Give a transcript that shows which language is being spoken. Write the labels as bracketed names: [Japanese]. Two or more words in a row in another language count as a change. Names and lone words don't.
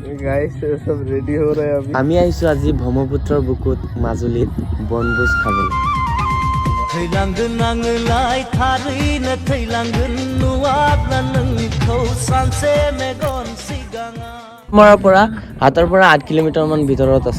[Hindi] गाइस सब रेडी हो रहे हैं अभी। [Assamese] আমি আহিছো আজি ব্ৰহ্মপুত্ৰৰ বুকুত মাজুলীত বনভোজ খাবলৈ। [Bodo] थैलांगोन आङोलाय थारैनो थैलांगोन नुवाब्ला नोंखौ सानसे मेगन सिगाङा। [Assamese] আমাৰ পৰা হাতৰ পৰা 8 কিলোমিটাৰ মান ভিতৰত আছে।